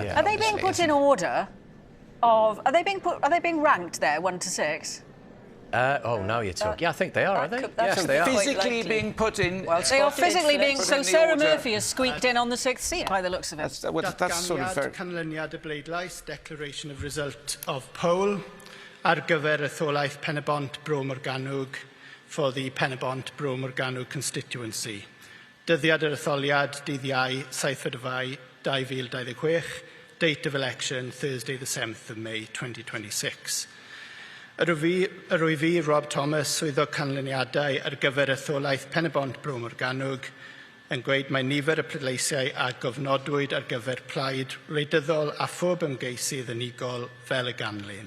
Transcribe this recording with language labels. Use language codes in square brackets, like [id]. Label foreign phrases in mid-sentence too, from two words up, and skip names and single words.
[en] Yeah. Are they being put in order of... Are they being ranked there, 1 to 6? Now you're talking. Yeah, I think they are they? Yes, they are. Physically being put in... Well, they are physically being... So Sarah Murphy has squeaked in on the 6th seat, by the looks of it. That's sort of fair. [cy] Canlyniad y bleidlais, [en] declaration of result of poll [cy] ar gyfer etholaeth [en] Pen-y-bont Bro Morgannwg for the Pen-y-bont Bro Morgannwg constituency. [cy] Dyddiad yr etholiad, dydd Iau, 7 Fai 2026, [en] date of election, Thursday the 7th of May 2026. [cy] Yr wyf fi, Rob Thomas, swyddog canlyniadau ar gyfer etholaeth Pen-y-bont Bro Morgannwg, yn gweud mae nifer y pleidleisiau a gofnodwyd ar gyfer plaid wleidyddol a phob ymgeisydd unigol fel y ganlyn.